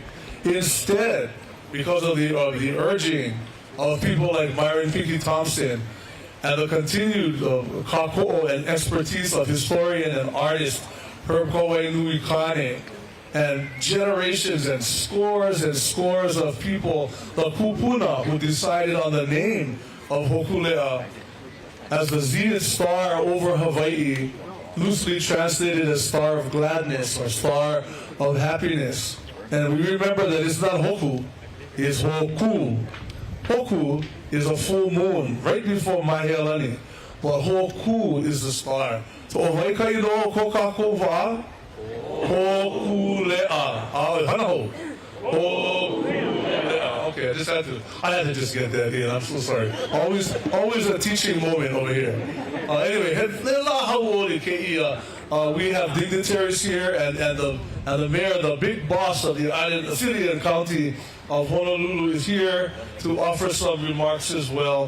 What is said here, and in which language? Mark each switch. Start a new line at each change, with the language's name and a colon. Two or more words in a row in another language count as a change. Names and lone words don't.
English: Instead, because of the urging of people like Myron Pinky Thompson and the continued kāko'o and expertise of historian and artist Herb Nui Kane, and generations and scores of people, the kupuna, who decided on the name of Hōkūleʻa as the zenith star over Hawaii, loosely translated as star of gladness or star of happiness. And we remember that it's not Hoku, it's Hōkū. Hoku is a full moon right before Mahealani, but Hōkū is the star.
Hawaiian: So Ohaikai no kokako wa Hōkūleʻa. Hanaho.
English: Hōkūleʻa. Okay, I had to just get that in. I'm so sorry. Always a teaching moment over here. Anyway, we have dignitaries here and the mayor, the big boss of the island, the city and county of Honolulu is here to offer some remarks as well.